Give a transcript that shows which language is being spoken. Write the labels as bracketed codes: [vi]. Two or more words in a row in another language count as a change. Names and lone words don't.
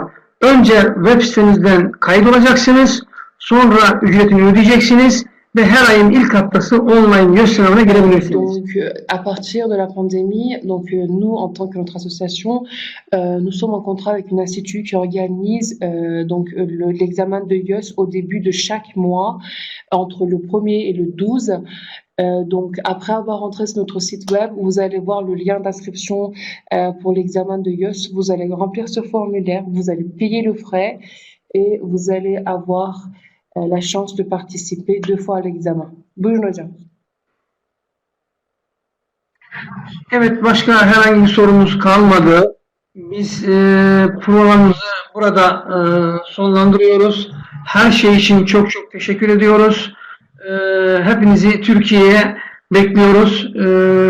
[tr] Önce web sitemizden kaydolacaksınız, sonra ücretini ödeyeceksiniz ve her ayın ilk haftası online YÖS sınavına girebilirsiniz. [fr] Donc, à partir de la pandémie, donc nous, en tant que notre association, nous sommes en contrat avec une institut qui organise donc l'examen de YÖS au début de chaque mois, entre le 1er et le 12. Donc, après avoir entré sur notre site web, vous allez voir le lien d'inscription pour l'examen de YÖS. Vous allez remplir ce formulaire, vous allez payer le frais et vous allez avoir la chance de participer 2 fois à l'examen. [tr] Buyurun hocam. Evet, başka herhangi bir sorumuz kalmadı. Biz programımızı burada sonlandırıyoruz. Her şey için çok çok teşekkür ediyoruz. Hepinizi Türkiye'ye bekliyoruz diyorum.